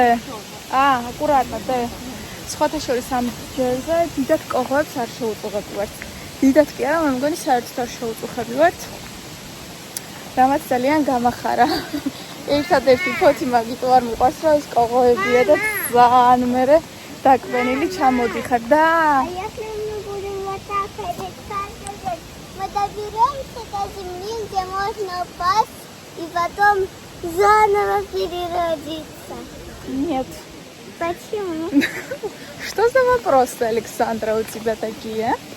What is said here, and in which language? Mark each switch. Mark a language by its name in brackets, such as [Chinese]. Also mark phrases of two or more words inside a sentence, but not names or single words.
[Georgian] აკურატად სხვათა შორის ამ ჯერზე დიდად კოღოებს არ შეუწუხებივართ. დიდად კი არა, მე მგონი საერთოდ არ შეუწუხებივართ. რამაც ძალიან გამახარა. ერთადერთი ფოთი მაგით არ მიყვარს, რომ ის კოღოებია და ძალიან მერე დაკბენილი ჩამოდიხარ და [Russian] Если мы будем вот так ходить, мы доберемся до земли, где можно упасть и потом заново переродиться. Нет. Почему? Что за вопросы, Александра, у тебя такие?